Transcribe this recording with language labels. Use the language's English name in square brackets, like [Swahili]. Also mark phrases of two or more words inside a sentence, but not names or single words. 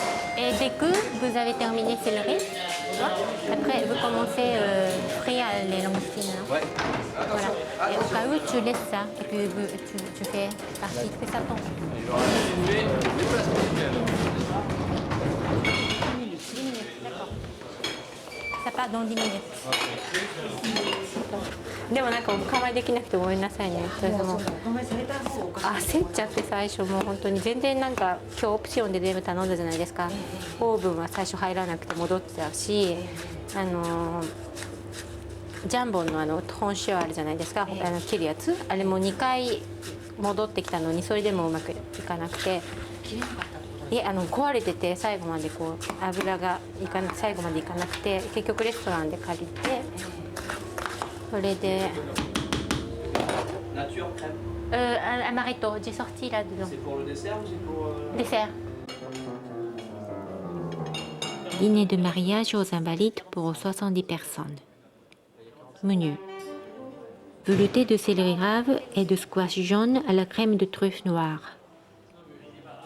[French] Et dès que vous avez terminé céleri, après vous commencez frire les langoustines. Hein. Ouais. Voilà. Et au cas où tu laisses ça et puis tu fais partie, tu fais ça pour. 10 minutes, d'accord. Ça part dans 10 minutes. [Japanese] でもなんかお構いできなくてごめんなさいね。私も焦っちゃって最初もう本当に全然なんか今日オプションで全部頼んだじゃないですか。オーブンは最初入らなくて戻ってたし、ジャンボンの本塩あるじゃないですか。切るやつあれも2回戻ってきたのにそれでもうまくいかなくて。壊れてて最後までこう油が最後までいかなくて結局レストランで借りてそれで [French] amaretto j'ai sorti là dedans. C'est pour le dessert ou c'est pour dessert. Dîner de mariage aux Invalides pour 70 personnes. Menu. Velouté de céleri rave et de squash jaune à la crème de truffe noire.